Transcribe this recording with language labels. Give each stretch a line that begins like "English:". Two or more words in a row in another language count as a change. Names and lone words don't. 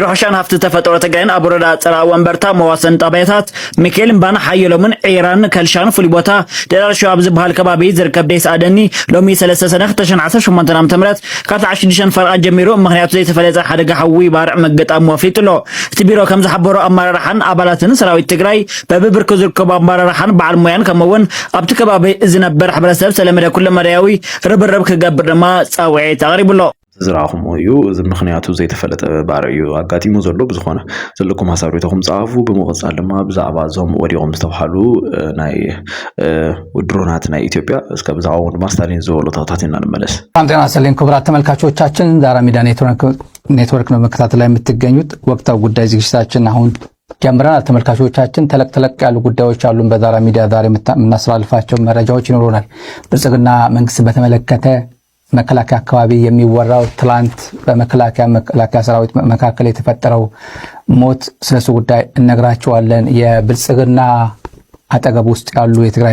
Tigrinya: ሕርሻን ሃፍቲ ተፈጥሮ ትግራይን ኣብ ወረዳ ፀራ ወንበርታ መዋሰን ጣብያታት ሚካኤል እምባን ሓየሎምን ዒራን ከልሻን ፍሉይ ቦታ ደራር ሸዋብ ዝበሃል ከባቢ ዝርከብ ደስኣደኒ ሎሚ 3 ሰነ 2018 ዓ.ም ካብ 16 ፈርቓት ጀሚሩ ምክንያቱ ዘይተፈለፀ ሓደጋ ሓዊ ባርዕ መገጣሙ ኣፍሊጡሎ። እቲ ቢሮ ከም ዝሓበሮ ኣመራርሓን ኣባላትን ሰራዊት ትግራይ በብብርኪ ዝርከቡ ኣመራርሓን በዓል ሞያን ከምውን ኣብቲ ከባቢ ዝነበር ሕብረተሰብ ዝተለመደ ኩሉ መርያዊ ርብርብ ክገብር ድማ ፃውዒት ኣቕሪቡሎ። ዝራኹም እዩ እዚ ምክንያቱ ዘይተፈለጠ ባርዕ እዩ ኣጋጢሙ ዘሎ ብዝኾነ ዘለኩም ሓሳብ ሪኢኹም ጻፉ። ብምቕጻል ድማ ብዛዕባ እዞም ወዲቖም ዝተባሃሉ ናይ ድሮናት ናይ ኢትዮጵያ እስከ ብዛዕባ ድማ ስታሊን ዝበሎ ተኸታቲልና ንመለስ።
Amharic: ጤና ይስጥልኝ ክቡራት ተመልካቾቻችን ዛራ ሚዲያ ኔትወርክ ኔትወርክ ነው መከታተል ላይ የምትገኙት። ወቅታዊ ጉዳይ ዝግጅታችን አሁን ጀምረናል። ተመልካቾቻችን ተለቅ ያሉ ጉዳዮች አሉን። በዛራ ሚዲያ ዛሬ የምናስተላልፋቸው መረጃዎች ይኖሩናል። ብልጽግና መንግስት በተመለከተ መከላከያ አካባቢ የሚወራው ትላንት በመከላከያ ሰራዊት መካከል የተፈጠረው ሞት ስለሱ ጉዳይ እነግራቸዋለን። የብልጽግና አጠገብ ውስጥ ያሉ የትግራይ